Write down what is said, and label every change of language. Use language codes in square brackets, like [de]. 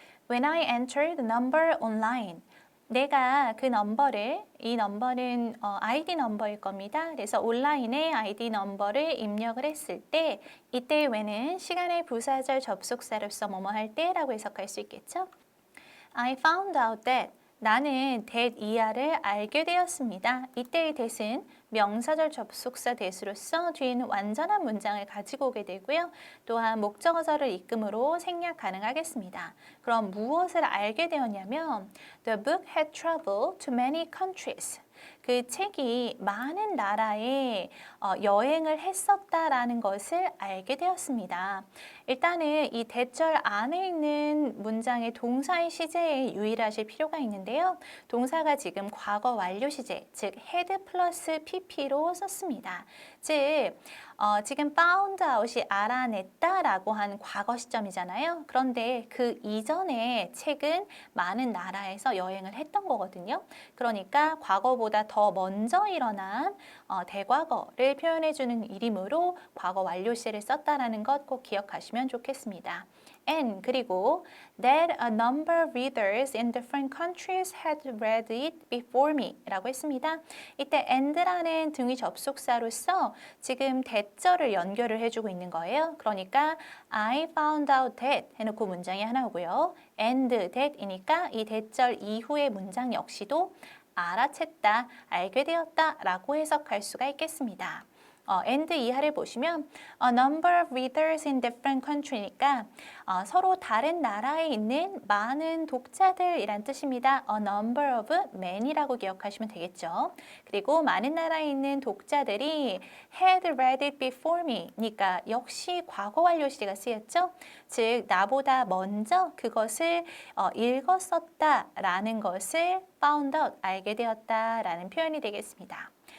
[en] When I entered the number online. [ko] 내가 그 넘버를, 이 넘버는 ID 넘버일 겁니다. 그래서 온라인에 ID 넘버를 입력을 했을 때 이때 when은 시간의 부사절 접속사로서 뭐뭐 할 때라고 해석할 수 있겠죠. [en] I found out that [ko] 나는 that 이하를 알게 되었습니다. 이때의 that은 명사절 접속사 that으로서 뒤에는 완전한 문장을 가지고 오게 되고요. 또한 목적어절을 이름으로 생략 가능하겠습니다. 그럼 무엇을 알게 되었냐면 [en] The book had traveled to many countries. [ko] 그 책이 많은 나라에 여행을 했었다라는 것을 알게 되었습니다. 일단은 이 대절 안에 있는 문장의 동사의 시제에 유의하실 필요가 있는데요. 동사가 지금 과거 완료 시제, 즉 had 플러스 pp로 썼습니다. 즉 지금 found out이 알아냈다라고 한 과거 시점이잖아요. 그런데 그 이전에 책은 많은 나라에서 여행을 했던 거거든요. 그러니까 과거보다 더 먼저 일어난 대과거를 표현해주는 이름으로 과거 완료 시제를 썼다라는 것 꼭 기억하시면 좋겠습니다. [en] And [ko] 그리고 [en] that a number of readers in different countries had read it before me [ko] 라고 했습니다. 이때 and라는 등위 접속사로서 지금 대절을 연결을 해주고 있는 거예요. 그러니까 [en] I found out that [ko] 해놓고 문장이 하나 오고요. and that이니까 이 대절 이후의 문장 역시도 알아챘다, 알게 되었다 라고 해석할 수가 있겠습니다. and 이하를 보시면 [en] a number of readers in different country [ko] 니까 서로 다른 나라에 있는 많은 독자들이란 뜻입니다. [en] a number of men [ko] 이라고 기억하시면 되겠죠. 그리고 많은 나라에 있는 독자들이 [en] had read it before me [ko] 니까 역시 과거 완료 시제가 쓰였죠. 즉 나보다 먼저 그것을 읽었었다라는 것을 found out, 알게 되었다라는 표현이 되겠습니다.